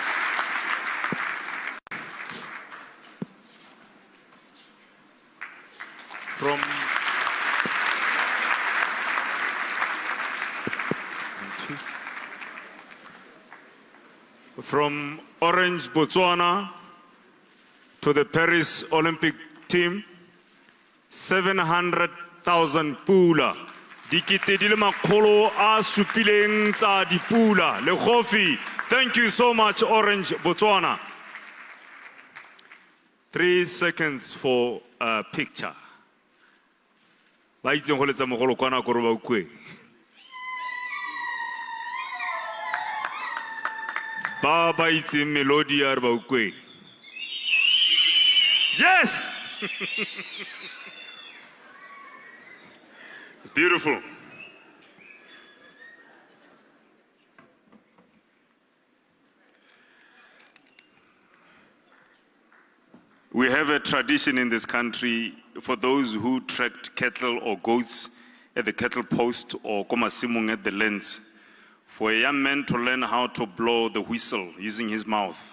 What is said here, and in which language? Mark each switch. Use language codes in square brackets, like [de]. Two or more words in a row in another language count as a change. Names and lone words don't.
[en] From Orange, Botswana to the Paris Olympic team, 700,000 pula. [tn] Dikete di le makgolo a supileng tsa dipula. Le coffee. [en] Thank you so much, Orange, Botswana. 3 seconds for a picture. [tn] Ba itseng go letsa mogolo kwana go re ba ukwe. Ba ba itseng melody ya re ba ukwe. [en] Yes! It's beautiful. We have a tradition in this country for those who tracked cattle or goats at the cattle post or komasimung at the lens, for a young man to learn how to blow the whistle using his mouth.